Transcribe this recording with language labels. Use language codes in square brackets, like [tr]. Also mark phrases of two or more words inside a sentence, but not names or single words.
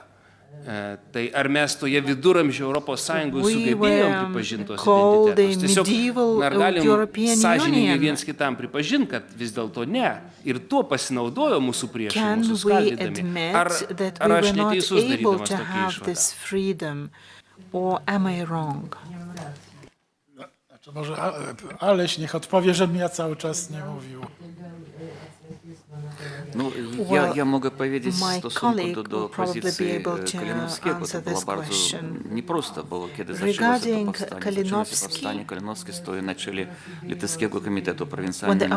[lt] Tai ar mes toje viduramžių Europos Sąjungoje sugebėjom pripažinti tos identitetus? Tiesiog, ar galim sąžiningai viens kitam pripažinti, kad vis dėlto ne. Ir tuo pasinaudojo mūsų priešai, mūsų skaldydami. Ar aš neteisus darydamas tokį išvadą? [pl] Może Aleś niech odpowie, żebym ja cały czas nie mówił. [ru] Ну, я могу [pl] powiedzieć w stosunku do pozycji Kalinowskiego. To było bardzo nieprosto, bo kiedy zaczęło się powstanie kalinowskie, stoi na czele Litewskiego Komitetu Prowincjalnego.